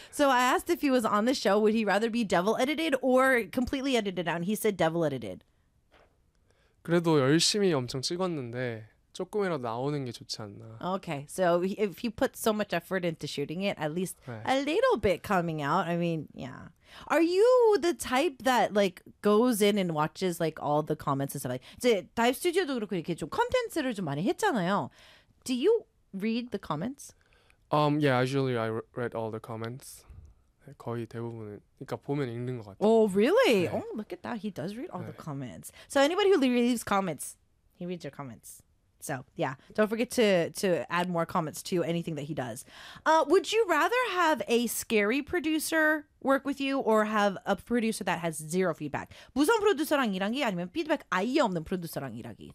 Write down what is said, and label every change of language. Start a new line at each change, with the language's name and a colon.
English: So I asked if he was on the show, would he rather be devil edited or completely edited out? And he said devil edited.
Korean: 그래도 열심히 엄청 찍었는데 조금이라도 나오는 게 좋지 않나.
English: Okay, so if he put so much effort into shooting it, at least 네. a little bit coming out. I mean, yeah. Are you the type that like goes in and watches like all the comments and stuff? Like,
Korean: 이제 다이브 스튜디오도 그렇고 이렇게 좀 콘텐츠를 좀 많이 했잖아요.
English: Do you read the comments? Yeah, usually I read all the comments.
Korean: 거의 대부분은 그러니까 보면 읽는 것 같아요.
English: Oh, really? 네. Oh, look at that. He does read all 네. the comments. So anybody who leaves comments, he reads your comments. So, yeah. Don't forget to add more comments to anything that he does. Would you rather have a scary producer work with you or have a producer that has zero feedback?
Korean: 무서운 프로듀서랑 일하기 아니면 피드백 아예 없는 프로듀서랑 일하기?